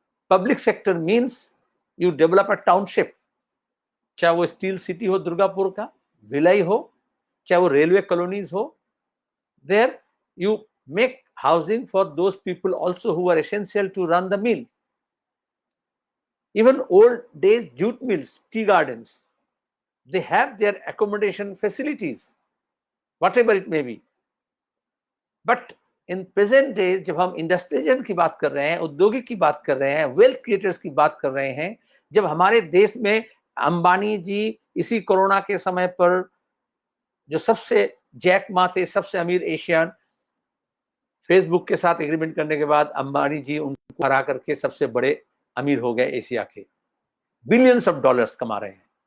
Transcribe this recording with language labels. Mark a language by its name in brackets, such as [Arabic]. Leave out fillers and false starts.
[English] public sector means you develop a township, [Hindi] चाहे वो steel city हो दुर्गापुर का, भिलाई हो, चाहे वो रेलवे कॉलोनीज हो, [English] There you make housing for those people also who are essential to run the mill. Even old days jute mills, tea gardens, they have their accommodation facilities, whatever it may be. But in present days, [Hindi] जब हम industrialism की बात कर रहे हैं, औद्योगिक की बात कर रहे हैं, वेल्थ क्रिएटर्स की बात कर रहे हैं, जब हमारे देश में अंबानी जी इसी कोरोना के समय पर जो सबसे जैक मा थे, सबसे अमीर एशियन, फेसबुक के साथ एग्रीमेंट करने के बाद अंबानी जी उनको हरा करके सबसे बड़े अमीर हो गए एशिया के, [English] billions of dollars [Hindi] कमा रहे हैं.